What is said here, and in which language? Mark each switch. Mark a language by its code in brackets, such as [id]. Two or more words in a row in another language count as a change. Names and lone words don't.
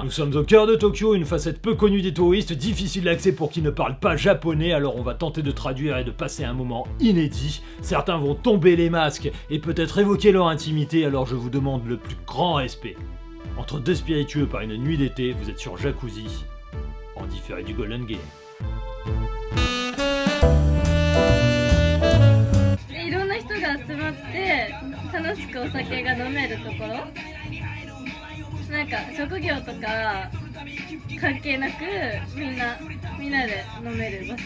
[fr] Nous sommes au cœur de Tokyo, une facette peu connue des touristes, difficile d'accès pour qui ne parle pas japonais, alors on va tenter de traduire et de passer un moment inédit. Certains vont tomber les masques et peut-être évoquer leur intimité, alors je vous demande le plus grand respect. Entre deux spiritueux par une nuit d'été, vous êtes sur Jacuzzi, en différé du Golden Gate. [ja] いろんな人が集まって楽しくお酒が飲めるところ、なんか職業とか関係なくみんなで飲める場所。